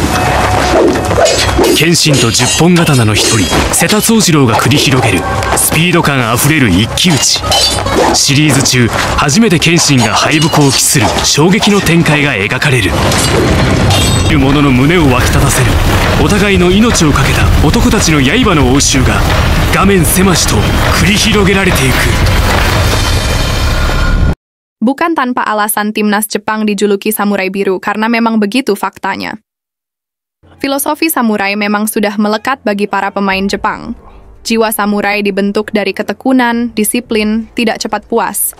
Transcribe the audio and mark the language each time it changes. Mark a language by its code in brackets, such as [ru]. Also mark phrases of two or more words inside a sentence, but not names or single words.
[ja] 謙信と十本刀の一人瀬田宗次郎が繰り広げるスピード感あふれる一騎打ち。シリーズ中初めて謙信が敗北を喫する衝撃の展開が描かれる。見る者の胸を沸き立たせるお互いの命を懸けた男たちの刃の応酬が画面狭しと繰り広げられていく。 [id] Bukan tanpa alasan timnas Jepang dijuluki samurai biru karena memang begitu faktanya. Filosofi samurai memang sudah melekat bagi para pemain Jepang. Jiwa samurai dibentuk dari ketekunan, disiplin, tidak cepat puas.